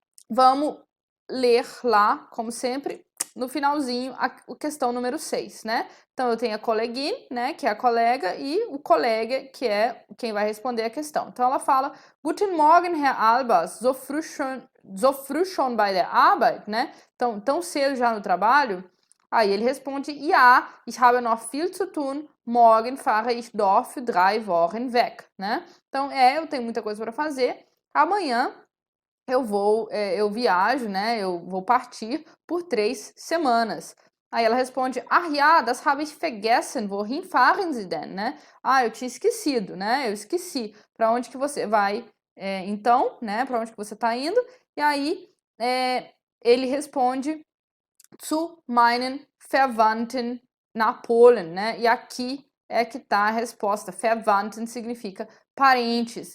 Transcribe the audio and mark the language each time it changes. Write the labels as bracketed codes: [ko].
[pt] Vamos ler lá, como sempre, no finalzinho, a questão número 6, né? Então, eu tenho a Kollegin, né, que é a colega, e o colega, que é quem vai responder a questão. Então, ela fala, [de] Guten Morgen, Herr Albers, so früh schon bei der Arbeit, né? [pt] Então, tão cedo já no trabalho? Aí ele responde, [de] Ja, ich habe noch viel zu tun, morgen fahre ich dort für 3 Wochen weg, né? [pt] Então, eu tenho muita coisa para fazer, amanhã eu viajo, né? Eu vou partir por 3 semanas. Aí ela responde, [de] Ach ja, das habe ich vergessen, wohin fahren Sie denn, né? [pt] Ah, eu tinha esquecido, né? Eu esqueci. Para onde que você vai, então, né? Para onde que você está indo? E aí, ele responde, [de] zu meinen Verwandten nach Polen, [pt] né? E aqui é que está a resposta. Verwandten significa parentes.